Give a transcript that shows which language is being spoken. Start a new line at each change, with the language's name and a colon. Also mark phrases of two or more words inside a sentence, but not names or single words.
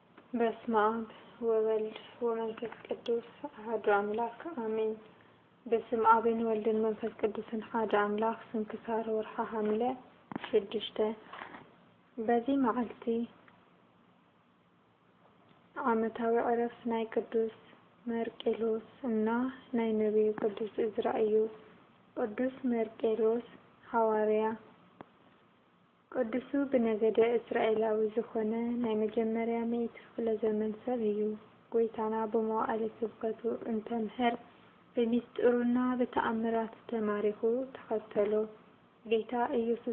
Geez: በስመ አብ ወወልድ ወመንፈስ ቅዱስ አሐዱ አምላክ አሜን።
Amharic: በስመ አብን ወልድን መንፈስ ቅዱስን አሐዱ አምላክ
Tigrinya: ስንክሳር ወርኃ ሐምሌ 6 በዚህ መዓልቲ ዓመታዊ ዕረፍት ናይ ቅዱስ መርቄሎስ እና ናይ ነቢዩ ቅዱስ ዕዝራ እዩ። ቅዱስ መርቄሎስ ሐዋርያ ቅዱሱ ብነገደ እስራኤላዊ ዝኾነ ናይ መጀመርያ ምእቲ ክፍለ ዘመን ሰብ እዩ። ጎይታና ብመዋዕለ ስብከቱ እንተምህር ብምስጢሩና ብተአምራቱ ተማሪኹ ተኸተሎ። ጌታ ኢየሱስ